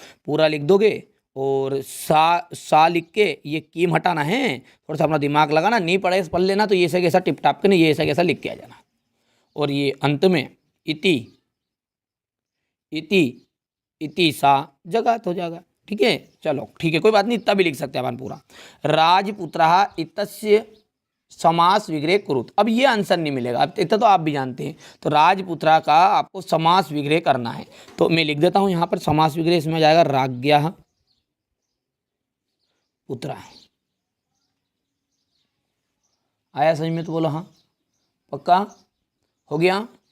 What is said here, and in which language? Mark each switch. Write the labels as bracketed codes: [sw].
[hi] पूरा लिख दोगे और सा लिख के ये कीम हटाना है, थोड़ा सा अपना दिमाग लगाना, नहीं पढ़े पढ़ लेना, तो ये ऐसा कैसा टिप टाप के नहीं, ये ऐसा कैसा लिख के आ जाना। और ये अंत में इति इति इति सा जगात हो जाएगा, ठीक है। चलो ठीक है, कोई बात नहीं, इतना भी लिख सकते हैं अपन पूरा। [sa] राजपुत्रः इतस्य समास विग्रह कुरुत। [hi] अब ये आंसर नहीं मिलेगा, अब इतना तो आप भी जानते हैं। तो राजपुत्रा का आपको समास विग्रह करना है, तो मैं लिख देता हूं यहाँ पर समास विग्रह, इसमें आ जाएगा राज्ञः पुत्र। आया समझ में, तो बोलो हाँ, पक्का हो गया।